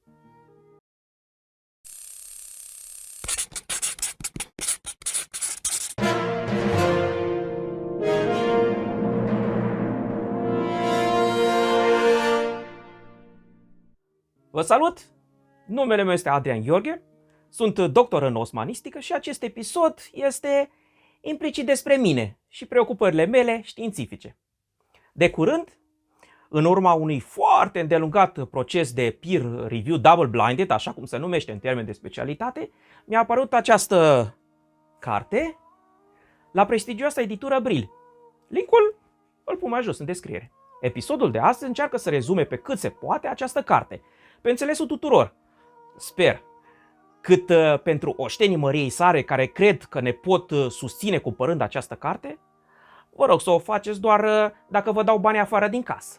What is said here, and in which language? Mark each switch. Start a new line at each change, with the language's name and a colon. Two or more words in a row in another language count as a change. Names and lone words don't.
Romanian: Vă salut! Numele meu este Adrian Gheorghe, sunt doctor în osmanistică și acest episod este implicit despre mine și preocupările mele științifice. De curând, în urma unui foarte îndelungat proces de
English: peer review double-blinded,
Romanian: așa cum se numește în termeni de specialitate, mi-a apărut această carte la prestigioasa editură Brill. Linkul îl pun mai jos în descriere. Episodul de astăzi încearcă să rezume pe cât se poate această carte, pe înțelesul tuturor. Sper, cât pentru oștenii măriei sare care cred că ne pot susține cumpărând această carte, vă rog să o faceți doar dacă vă dau bani afară din casă.